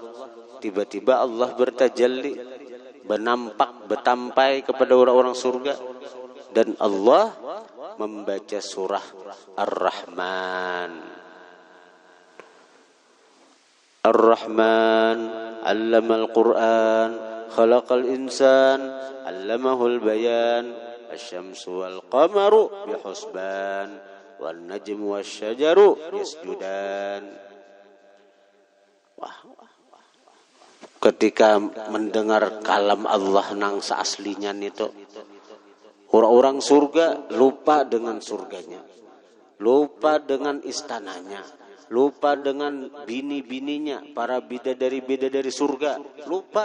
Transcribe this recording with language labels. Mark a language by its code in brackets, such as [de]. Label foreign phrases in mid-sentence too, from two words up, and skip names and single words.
[id] Tiba-tiba Allah bertajalli, bertampai kepada orang-orang surga, dan Allah membaca surah Ar-Rahman. [ar] الرحمن علم القرآن خلق الإنسان علمه البيان. الشمس والقمر بحسبان والنجم والشجر يسجدان. Wah. [id] Ketika mendengar kalam Allah nang seaslinya itu, orang-orang surga lupa dengan surganya, lupa dengan istananya, lupa dengan bini-bininya, para bidadari-bidadari surga, lupa.